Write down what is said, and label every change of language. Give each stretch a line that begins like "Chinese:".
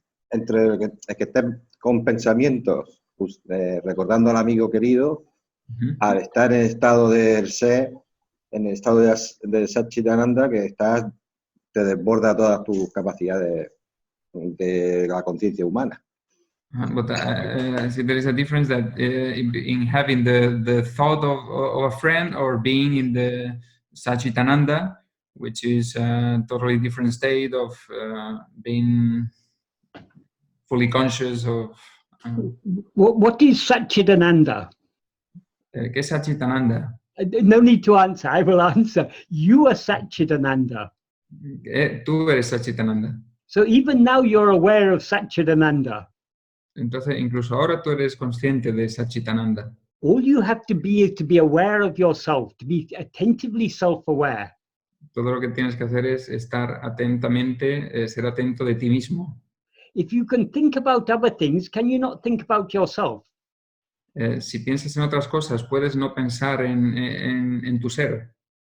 Spanish: entre el que estés con pensamientos recordando al amigo querido al estar en el estado del ser, en el estado del Satchitananda, que te desborda todas tus capacidades de la conciencia humana.
English: But see, there is a difference that in having the thought of a friend or being in the Satchitananda, which is a totally different state of being fully conscious of. What is Satchitananda?
Spanish: ¿Qué es Satchitananda?
English: No need to answer, I will answer. You are Satchitananda.
Spanish: Tú eres Satchitananda.
English: So even now you're aware of Satchitananda.
Spanish: Entonces, incluso ahora tú eres consciente de Satchitananda.
English: All you have to be is to be aware of yourself, to be attentively self-aware.
Spanish: Todo lo que tienes que hacer es estar atentamente, ser atento de ti mismo.
English: If you can think about other things, can you not think about yourself?
Spanish: Si piensas en otras cosas, puedes no pensar en tu ser.